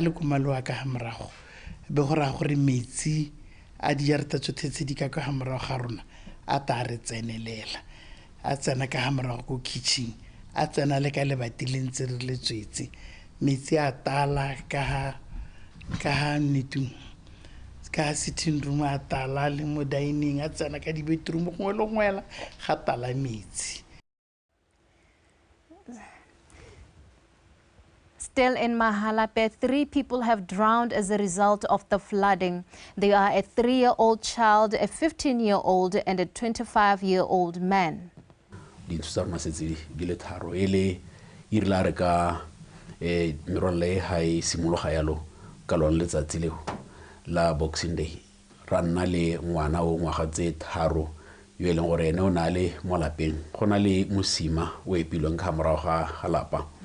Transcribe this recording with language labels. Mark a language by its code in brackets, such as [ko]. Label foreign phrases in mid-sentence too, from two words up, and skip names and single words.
[tn] lekoma le wa ka ga morago be go raya gore metsi a dijarata tsotlhe tse di ka ga morago ga rona a ta re tsenelela, a tsena ka ga morago ko kitchen, a tsena le ka lebati le ntse re le tswetse, metsi a tala ka ga nnetong ka [en] sitting room, [tn] a tala le mo dining, a tsena ka di-bedroom gongwe le gongwela ga tala metsi. [en] Still in Mahalape, 3 people have drowned as a result of the flooding. They are a 3-year-old child, a 15-year-old, and a 25-year-old man. [tn] Dintho tsa rona setse di le tharo ele e rile re ka merole ha e simologa yalo ka lona letsatsi leo la Boxing Day ra nna le ngwana o ngwaga tse tharo yo e leng gore ene o na le mo lapeng go na le mosima o epilweng ka morago ga lapa